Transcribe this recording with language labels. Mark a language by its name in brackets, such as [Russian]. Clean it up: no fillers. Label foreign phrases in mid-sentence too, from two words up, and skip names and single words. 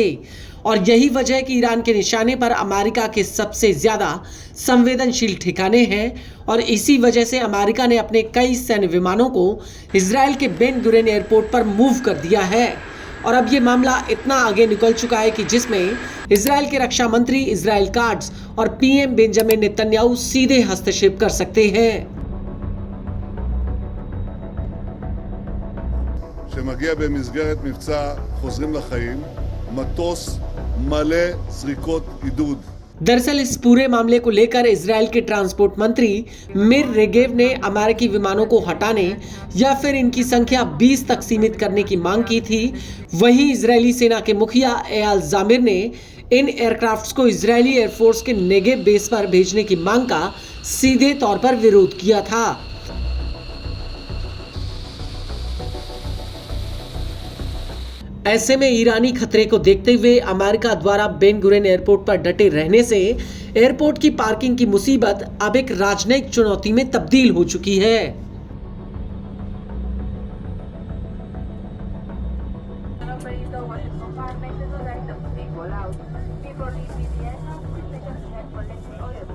[Hindi] और यही वजह है कि ईरान के निशाने पर अमेरिका के सबसे ज्यादा संवेदनशील ठिकाने हैं, और इसी वजह से अमेरिका ने अपने कई सैन्य विमानों को इजराइल के बेन गुरेन एयरपोर्ट पर मूव कर दिया है। और अब ये मामला इतना आगे निकल चुका है कि जिसमें इजराइल के रक्षा मंत्री इजराइल काट्ज और PM बेंजामिन नेतन्याहू सीधे हस्तक्षेप कर सकते हैं। [Hebrew] שמגיע במסגרת מבצע חוזרים לחיים, מטוס מלא זריקות עידוד। [Hindi] दरअसल इस पूरे मामले को लेकर इजराइल के ट्रांसपोर्ट मंत्री मिर रेगेव ने अमेरिकी विमानों को हटाने या फिर इनकी संख्या 20 तक सीमित करने की मांग की थी। वहीं इजरायली सेना के मुखिया एयाल जामिर ने इन एयरक्राफ्ट्स को इजरायली एयरफोर्स के नेगेव बेस पर भेजने की मांग का सीधे तौर पर विरोध किया था। ऐसे में ईरानी खतरे को देखते हुए अमेरिका द्वारा बेन गुरेन एयरपोर्ट पर डटे रहने से एयरपोर्ट की पार्किंग की मुसीबत अब एक राजनयिक चुनौती में तब्दील हो चुकी है। [English] operator was in compartment to the right of the call out. Before leaving the aircraft, the second had collected